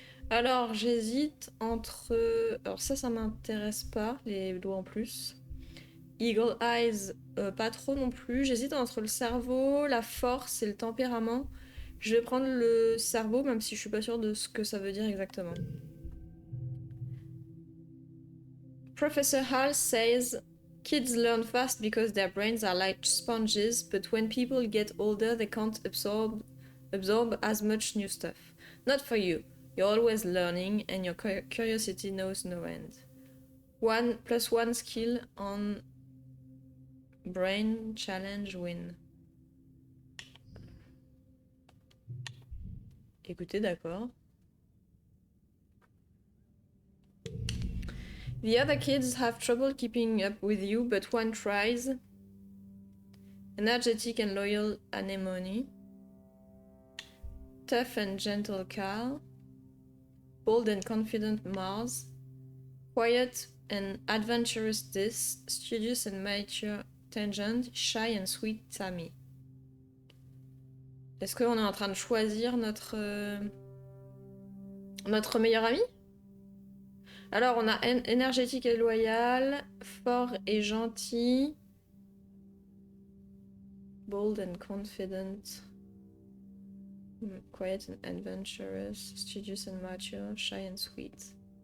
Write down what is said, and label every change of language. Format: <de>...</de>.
<fr>Alors, j'hésite entre... Alors ça m'intéresse pas, les doigts en plus. Eagle Eyes, pas trop non plus. J'hésite entre le cerveau, la force et le tempérament. Je vais prendre le cerveau, même si je suis pas sûre de ce que ça veut dire exactement.</fr> <en>Professor Hall says... Kids learn fast because their brains are like sponges, but when people get older, they can't absorb as much new stuff. Not for you. You're always learning, and your curiosity knows no end. 1+1 skill on brain challenge win.</en> <fr>Écoutez, d'accord.</fr> <en>The other kids have trouble keeping up with you, but one tries. Energetic and loyal anemone. Tough and gentle Carl. Bold and confident Mars. Quiet and adventurous Dis. Studious and mature Tangent. Shy and sweet Tammy.</en> <fr>Est-ce qu'on est en train de choisir notre meilleur ami? Alors, on a énergétique et loyal, fort et gentil,</fr> <en>bold and confident, quiet and adventurous, studious and mature, shy and sweet.</en>